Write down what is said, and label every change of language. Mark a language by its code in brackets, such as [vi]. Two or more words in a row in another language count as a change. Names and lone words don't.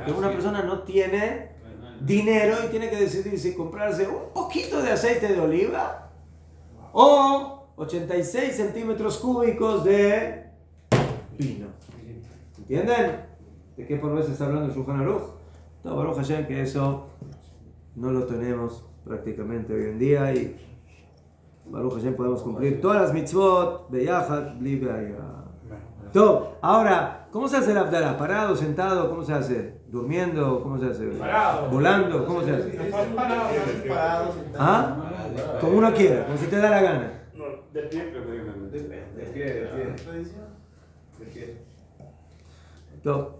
[es] Que una persona no tiene dinero y tiene que decidir si comprarse un poquito de aceite de oliva o 86 centímetros cúbicos de vino. ¿Entienden? ¿De qué por vez está hablando Shulchan Aruch? No, [he] ברוך השם, [es] que eso no lo tenemos prácticamente hoy en día y [he] ברוך השם [es] podemos cumplir todas las [he] מצוות ביחד בלי בעיה. [es] Todo. Ahora, ¿cómo se hace el Abdalá? ¿Parado, sentado? ¿Cómo se hace? ¿Durmiendo? ¿Cómo se hace? Parado. ¿Volando? ¿Cómo se hace? Parado, ¿Ah? Como uno quiera, como si te da la gana. No, de pie preferiblemente. ¿De qué? Todo.